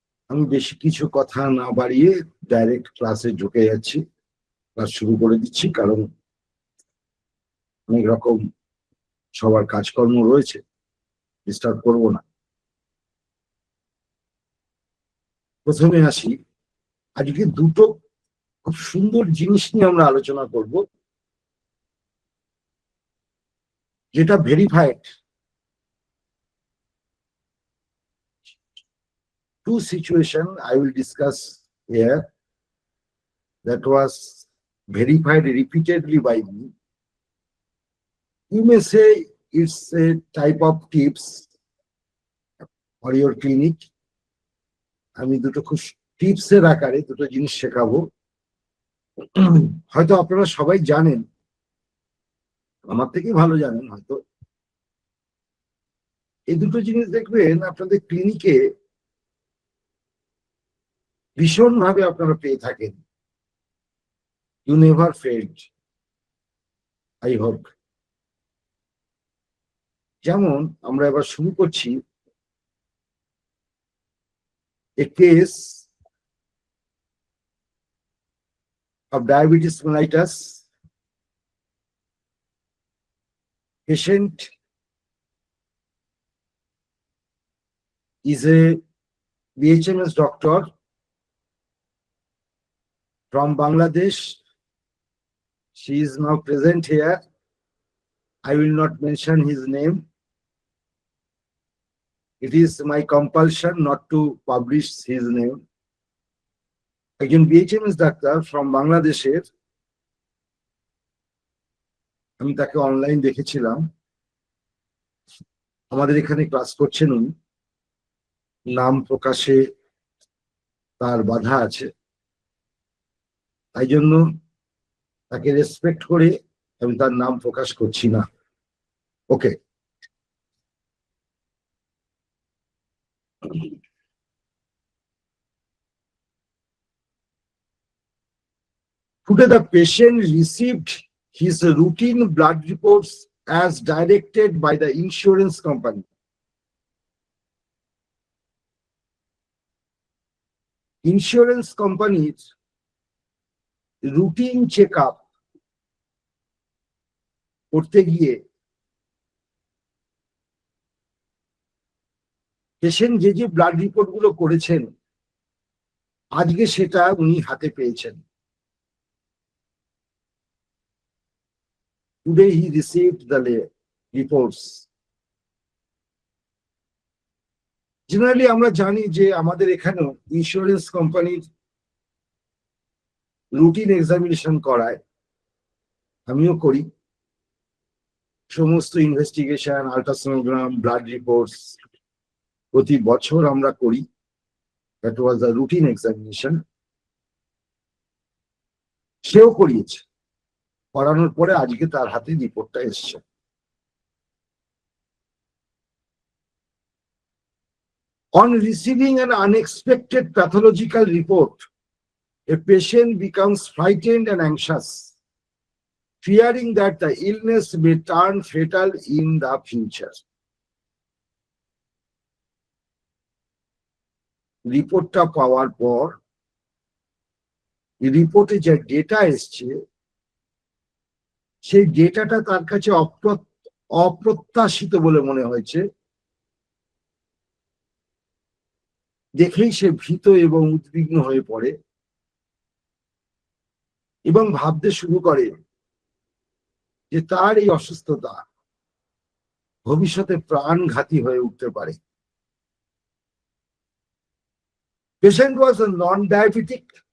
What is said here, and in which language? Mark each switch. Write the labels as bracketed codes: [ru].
[bn] আমি বেশি কিছু কথা না বাড়িয়ে ডাইরেক্ট ক্লাসে ঢুকে যাচ্ছি, ক্লাস শুরু করে দিচ্ছি, কারণ অনেক রকম সবার কাজকর্ম রয়েছে, ডিস্টার্ব করবো না। প্রথমে আসি, আজকে দুটো খুব সুন্দর জিনিস নিয়ে আমরা আলোচনা করব, যেটা verified. [en] Two situation I will discuss here that was verified repeatedly by me. You may say it's a type of tips for your clinic. [bn] আমি দুটো খুব টিপসের আকারে দুটো জিনিস শেখাবো। হয়তো আপনারা সবাই জানেন, আমার থেকে ভালো জানেন হয়তো। এই দুটো জিনিস দেখবেন আপনাদের ক্লিনিকে ভীষণভাবে আপনারা পেয়ে থাকেন। [en] You never failed, I hope. [bn] যেমন আমরা এবার শুরু করছি [en] a case of diabetes mellitus. Patient is a BHMS doctor from Bangladesh. She is now present here. I will not mention his name. It is my compulsion not to publish his name. [bn] একজন BHMS doctor from বাংলাদেশের, আমি তাকে online দেখেছিলাম, আমাদের এখানে class করছেন উনি। নাম প্রকাশে তার বাধা আছে, তাই জন্য তাকে রেসপেক্ট করে আমি তার নাম প্রকাশ করছি না। [en] Okay, today the patient received his routine blood reports as directed by the insurance company. [bn] Insurance companies routine check up করতে গিয়ে পেশেন্ট যে যে ব্লাড রিপোর্ট গুলো করেছেন আজকে সেটা উনি হাতে পেয়েছেন। [en] Today he received the reports. [bn] Generally আমরা জানি যে আমাদের এখানেও ইন্স্যুরেন্স কোম্পানির রুটিন এক্সামিনেশন করায়, আমিও করি। সমস্ত ইনভেস্টিগেশন, আল্ট্রাসোনোগ্রাম, ব্লাড রিপোর্টস প্রতি বছর আমরা করি। [en] That was the routine examination. [bn] সেও করিয়েছে, করানোর পরে আজকে তার হাতে রিপোর্টটা এসছে। [en] On receiving an unexpected pathological report, a patient becomes frightened and anxious, fearing that the illness may turn fatal in the future. [bn] রিপোর্টটা পাওয়ার পর রিপোর্টে যে ডেটা এসছে সেই ডেটাটা তার কাছে অপ্রত্যাশিত বলে মনে হয়েছে। দেখেই সে ভীত এবং উদ্বিগ্ন হয়ে পড়ে এবং ভাবতে শুরু করে যে তার এই অসুস্থতা ভবিষ্যতে প্রাণঘাতী হয়ে উঠতে পারে। [en] Patient was a non-diabetic.